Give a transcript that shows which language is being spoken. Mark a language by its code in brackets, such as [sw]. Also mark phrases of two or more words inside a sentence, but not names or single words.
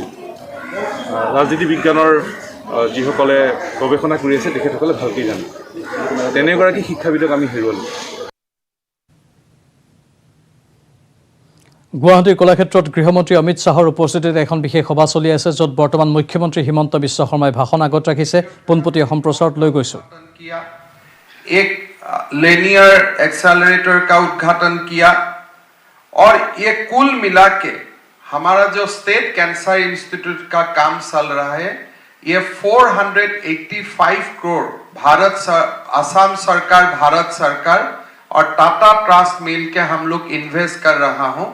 [as] ৰাজনীতি বিজ্ঞানৰ যিসকলে গৱেষণা কৰি আছে তেখেতসকলে ভালকৈ জানে। তেনেগৰাকী শিক্ষাবিদক আমি হেৰুৱালোঁ। গুৱাহাটীৰ কলাক্ষেত্ৰত গৃহমন্ত্ৰী অমিত শ্বাহৰ উপস্থিতিত এখন বিশেষ সভা চলি আছে, য'ত বৰ্তমান মুখ্যমন্ত্ৰী হিমন্ত বিশ্ব শৰ্মাই ভাষণ আগত ৰাখিছে। পোনপটীয়া সম্প্ৰচাৰত লৈ গৈছো। [hi] एक [en] linear accelerator [hi] का उद्घाटन किया और ये कुल मिला के हमारा जो स्टेट कैंसर इंस्टीट्यूट का काम चल रहा है, ये 485 करोड़ असम सरकार, भारत सरकार और टाटा ट्रस्ट मिल के हम लोग इन्वेस्ट कर रहा हूं।